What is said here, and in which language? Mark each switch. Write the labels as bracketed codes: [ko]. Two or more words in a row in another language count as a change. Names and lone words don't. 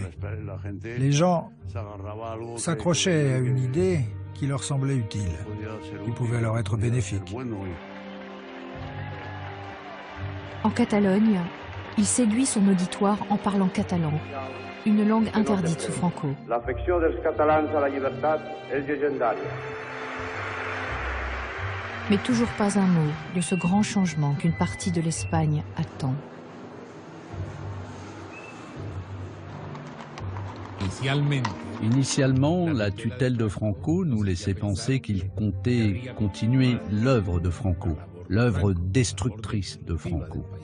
[fr] Les gens s'accrochaient à une idée qui leur semblait utile, qui pouvait leur être bénéfique. En Catalogne, il séduit son auditoire en parlant catalan, une langue interdite sous Franco. [ca] L'afecció dels catalans a la llibertat és llegendària. [fr] Mais toujours pas un mot de ce grand changement qu'une partie de l'Espagne attend. Initialement, la tutelle de Franco nous laissait penser qu'il comptait continuer l'œuvre de Franco, l'œuvre destructrice de Franco.